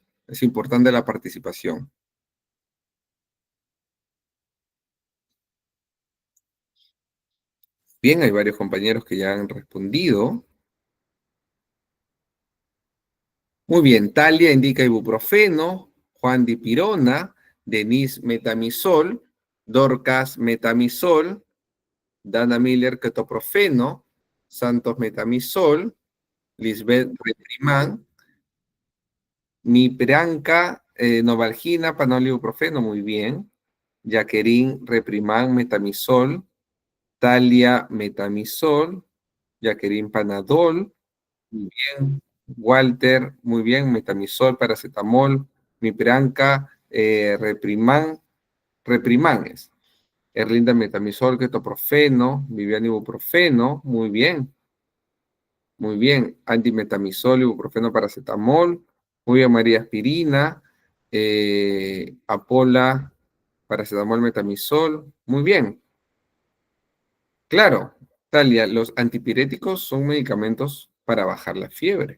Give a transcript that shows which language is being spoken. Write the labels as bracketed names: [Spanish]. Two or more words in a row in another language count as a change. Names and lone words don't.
[Spanish] Es importante la participación. Bien, hay varios compañeros que ya han respondido. Muy bien, Talia indica ibuprofeno, Juan dipirona, Denise metamisol, Dorcas metamisol, Dana Miller ketoprofeno, Santos metamisol, Lisbeth reprimán, Mipranca novalgina, panol ibuprofeno, muy bien. Jacqueline reprimán metamisol, Talia metamisol, Jacqueline panadol, muy bien. Walter, muy bien, metamisol, paracetamol, Mipranca, reprimanes. Erlinda metamisol, ketoprofeno, Viviana ibuprofeno, muy bien. Antimetamisol, ibuprofeno, paracetamol, muy bien, María aspirina, Apola, paracetamol, metamisol, muy bien. Claro, Talia, los antipiréticos son medicamentos para bajar la fiebre.